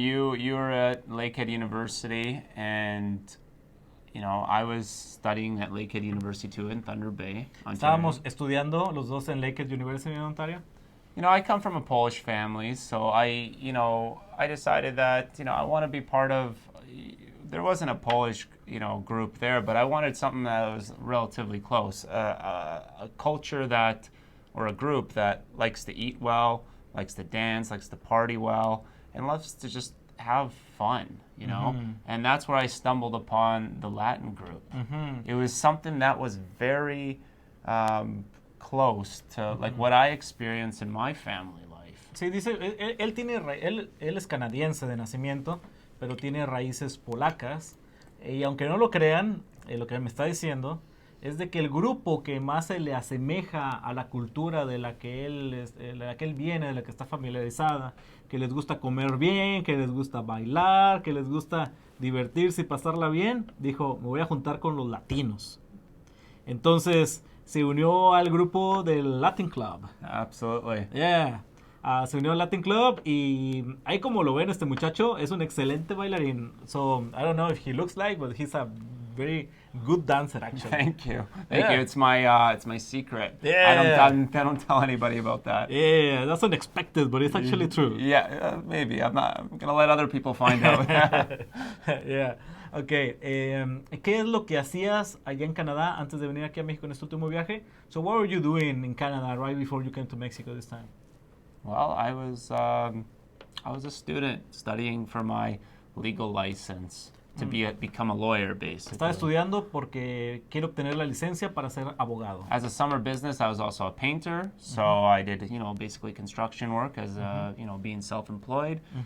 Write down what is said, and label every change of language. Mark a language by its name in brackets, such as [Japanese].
[English] You were at Lakehead University, and I was studying at Lakehead University too in Thunder Bay, Ontario. [Spanish] Estábamos estudiando los dos en Lakehead University en Ontario. [English] I come from a Polish family, so I decided that I want to be part of. There wasn't a Polish, group there, but I wanted something that was relatively close, a culture or a group that likes to eat well, likes to dance, likes to party well, and loves to just have fun, And that's where I stumbled upon the Latin group. It was something that was very close to like what I experienced in my family life. [Spanish] Sí, dice, él es canadiense de nacimiento, pero tiene raíces polacas. Y aunque no lo crean, lo que me está diciendo es de que el grupo que más se le asemeja a la cultura de la que él viene, de la que está familiarizada, que les gusta comer bien, que les gusta bailar, que les gusta divertirse y pasarla bien, dijo, me voy a juntar con los latinos. Entonces se unió al grupo del Latin Club. [English] Absolutely. Yeah. [Spanish] Se unió al Latin Club y ahí como lo ven, este muchacho es un excelente bailarín. [English] So, I don't know if he looks like, but he's a very good dancer actually. Thank you. Thank you. It's my secret. Yeah. I don't tell anybody about that. Yeah, that's unexpected, but it's actually true. Yeah, maybe. I'm going to let other people find out. Yeah. Okay. [Spanish] ¿Qué es lo que hacías allá en Canadá antes de venir aquí a México en este último viaje? [English] So what were you doing in Canada right before you came to Mexico this time? Well, I was a student studying for my legal license to become a lawyer, basically. [Spanish] Estaba estudiando porque quiero obtener la licencia para ser abogado. [English] As a summer business, I was also a painter, so I did, basically construction work as being self-employed.